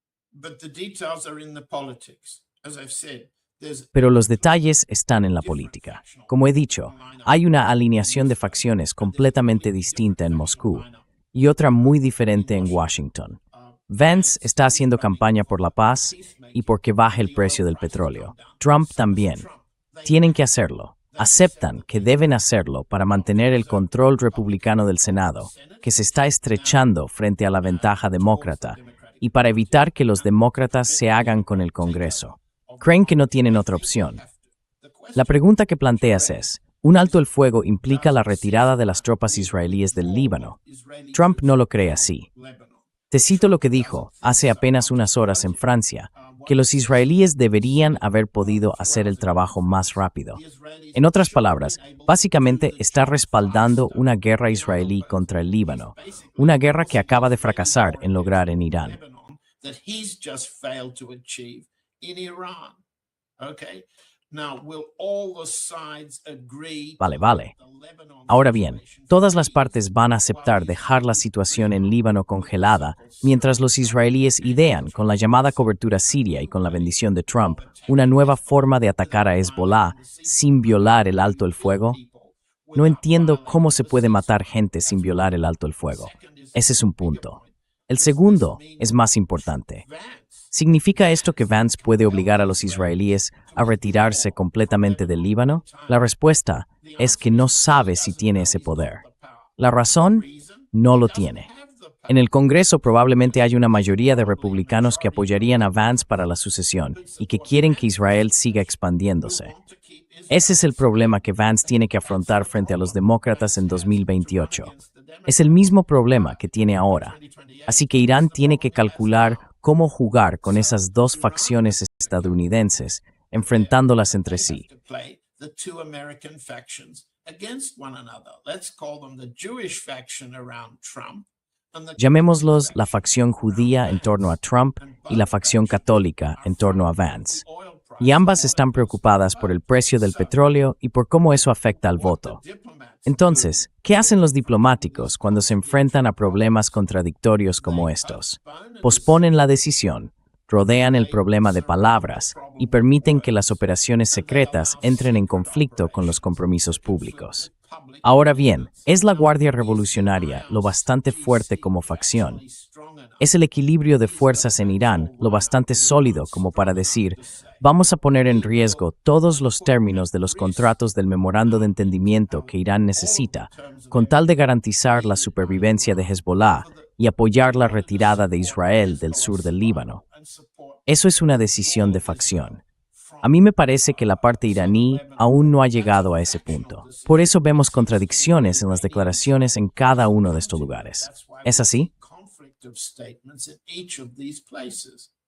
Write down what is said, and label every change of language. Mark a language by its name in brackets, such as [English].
[English] But the details are in the politics. As I've said, there's [Spanish] Pero los detalles están en la política. Como he dicho, hay una alineación de facciones completamente distinta en Moscú y otra muy diferente en Washington. Vance está haciendo campaña por la paz y porque baje el precio del petróleo. Trump también. Tienen que hacerlo. Aceptan que deben hacerlo para mantener el control republicano del Senado, que se está estrechando frente a la ventaja demócrata, y para evitar que los demócratas se hagan con el Congreso. Creen que no tienen otra opción. La pregunta que planteas es, ¿un alto el fuego implica la retirada de las tropas israelíes del Líbano? Trump no lo cree así. Te cito lo que dijo hace apenas unas horas en Francia, que los israelíes deberían haber podido hacer el trabajo más rápido. En otras palabras, básicamente está respaldando una guerra israelí contra el Líbano, una guerra que acaba de fracasar en lograr en Irán. [English] that he's just failed to achieve in Iran. Okay? Now, will all the sides agree? [Spanish] Vale. Ahora bien, todas las partes van a aceptar dejar la situación en Líbano congelada mientras los israelíes idean, con la llamada cobertura siria y con la bendición de Trump, una nueva forma de atacar a Hezbollah sin violar el alto el fuego. No entiendo cómo se puede matar gente sin violar el alto el fuego. Ese es un punto. El segundo es más importante. ¿Significa esto que Vance puede obligar a los israelíes a retirarse completamente del Líbano? La respuesta es que no sabe si tiene ese poder. La razón, no lo tiene. En el Congreso probablemente hay una mayoría de republicanos que apoyarían a Vance para la sucesión y que quieren que Israel siga expandiéndose. Ese es el problema que Vance tiene que afrontar frente a los demócratas en 2028. Es el mismo problema que tiene ahora. Así que Irán tiene que calcular cómo jugar con esas dos facciones estadounidenses, enfrentándolas entre sí. [English] The two American factions against one another. Let's call them the Jewish faction around Trump and the [Spanish] Llamémoslos la facción judía en torno a Trump y la facción católica en torno a Vance. [English] oil price. [Spanish] Y ambas están preocupadas por el precio del petróleo y por cómo eso afecta al voto. Entonces, ¿qué hacen los diplomáticos cuando se enfrentan a problemas contradictorios como estos? Posponen la decisión, rodean el problema de palabras y permiten que las operaciones secretas entren en conflicto con los compromisos públicos. Ahora bien, ¿es la Guardia Revolucionaria lo bastante fuerte como facción? ¿Es el equilibrio de fuerzas en Irán lo bastante sólido como para decir, vamos a poner en riesgo todos los términos de los contratos del memorando de entendimiento que Irán necesita, con tal de garantizar la supervivencia de Hezbollah y apoyar la retirada de Israel del sur del Líbano? Eso es una decisión de facción. A mí me parece que la parte iraní aún no ha llegado a ese punto. Por eso vemos contradicciones en las declaraciones en cada uno de estos lugares. ¿Es así? [English] Conflict of statements in each of these places.